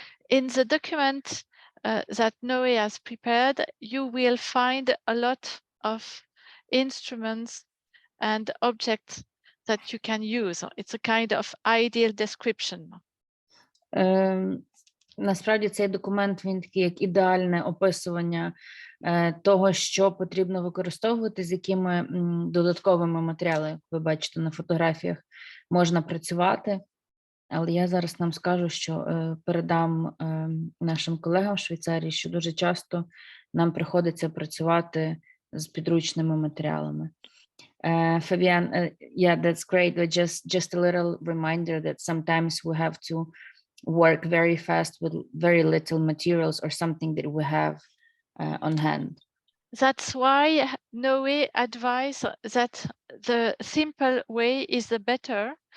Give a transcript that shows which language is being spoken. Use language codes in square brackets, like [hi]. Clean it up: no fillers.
[en] In the document that Noé has prepared, you will find a lot of instruments and objects that you can use. It's a kind of ideal description. [uk] Насправді цей документ, він такий як ідеальне описування того, що потрібно використовувати, з якими додатковими матеріалами, як ви бачите на фотографіях, можна працювати. Але я зараз нам скажу, що передам нашим колегам в Швейцарії, що дуже часто нам приходиться працювати з підручними матеріалами. [en] Fabienne, yeah, that's great. But just a little reminder that sometimes we have to work very fast with very little materials or something that we have on hand. That's why Noé advised that the simple way is the better.